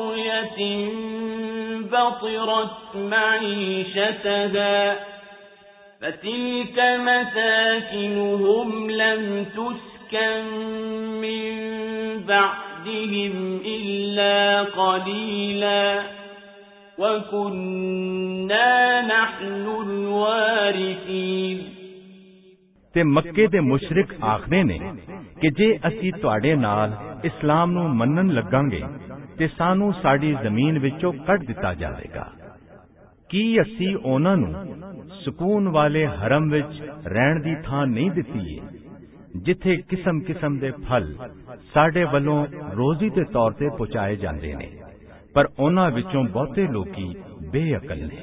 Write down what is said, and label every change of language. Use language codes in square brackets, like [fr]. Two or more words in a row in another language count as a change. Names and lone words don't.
[ar] قَرْيَةٍ بَطِرَتْ مَعِيشَتَهَا فتلك مساكنهم لم تسكن من بعدهم إلا قليلا وكنا نحن الوارثين [pa] ਤੇ ਮੱਕੇ ਦੇ ਮੁਸ਼ਰਿਕ ਆਖਦੇ ਨੇ ਕਿ ਜੇ ਅਸੀਂ ਤੁਹਾਡੇ ਨਾਲ ਇਸਲਾਮ ਨੂੰ ਮੰਨਣ ਲੱਗਾਂਗੇ ਤੇ ਸਾਨੂੰ ਸਾਡੀ ਜ਼ਮੀਨ ਵਿੱਚੋਂ ਕੱਢ ਦਿੱਤਾ ਜਾਵੇਗਾ। ਕੀ ਅਸੀਂ ਉਹਨਾਂ ਨੂੰ ਸਕੂਨ ਵਾਲੇ ਹਰਮ ਵਿੱਚ ਰਹਿਣ ਦੀ ਥਾਂ ਨਹੀਂ ਦਿੱਤੀ ਏ, ਜਿੱਥੇ ਕਿਸਮ-ਕਿਸਮ ਦੇ ਫਲ ਸਾਡੇ ਵੱਲੋਂ ਰੋਜ਼ੀ ਦੇ ਤੌਰ ਤੇ ਪਹੁੰਚਾਏ ਜਾਂਦੇ ਨੇ, ਪਰ ਉਹਨਾਂ ਵਿੱਚੋਂ ਬਹੁਤੇ ਲੋਕੀ ਬੇਅਕਲ ਨੇ।